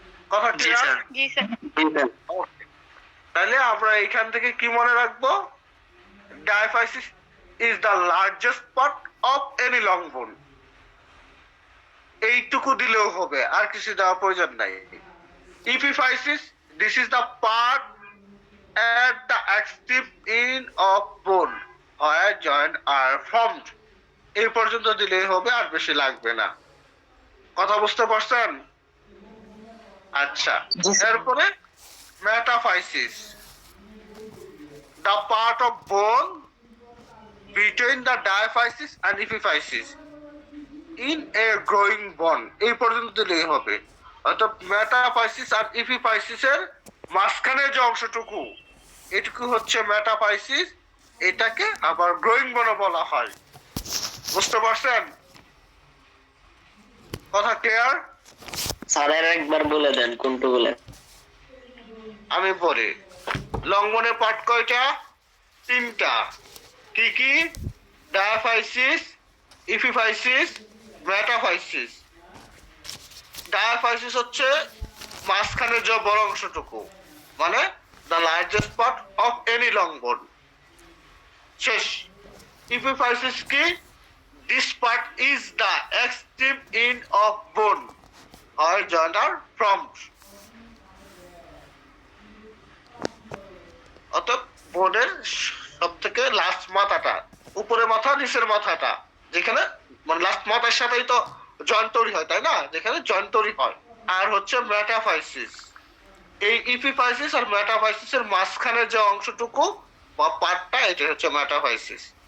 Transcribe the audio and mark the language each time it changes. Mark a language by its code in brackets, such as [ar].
[bn] কথা জি clear? Sir. জি sir. তাহলে আমরা এখান থেকে কি মনে রাখবো? [en] Diaphysis is the largest part of any long bone. [bn] এইটুকু দিলেও হবে, আর কিছু দেওয়ার প্রয়োজন নাই। [en] Epiphysis, this is the part at the extreme end of bone where joint are formed। [bn] এই পর্যন্ত দিলেই হবে, আর বেশি লাগবে না। কথা বুঝতে পারছেন? আচ্ছা, এরপরে metaphysis, [en] the part of bone between the diaphysis and epiphysis in a growing bone। [bn] এই পর্যন্ত দিলেই হবে। অর্থাৎ মেটাফাইসিস আর ইপিফাইসিসের মাঝখানে যে অংশটুকু, এটুকু হচ্ছে মেটাফাইসিস। এটাকে আবার গ্রোয়িং বোনও বলা হয়। বুঝতে পারছেন? কথা ক্লিয়ার? স্যার একবার বলে দেন কোনটা বলে। আমি বলি, লং বোনের পার্ট কয়টা? 3টা। কি কি? Diaphysis, ইপিফাইসিস, metaphysis. ডায়াফাইসিস হচ্ছে মাঝখানে যে বড় অংশটুকু, মানে [en] the largest part of any long bone। [bn] শেষ। Epiphysis কি? [en] This part is the extreme end of bone where joint are formed। [bn] অর্থাৎ বোনের সব থেকে লাস্ট মাথাটা, উপরে মাথা নিচের মাথাটা, যেখানে মানে লাস্ট মাথার সাথেই তো জয়েন্ট তৈরি হয়, তাই না? যেখানে জয়েন্ট তৈরি হয়। আর হচ্ছে মেটাফাইসিস। এই ইপিফাইসিস আর মেটাফাইসিসের মাঝখানে যে অংশটুকু বা পার্টটা, এটা হচ্ছে মেটাফাইসিস।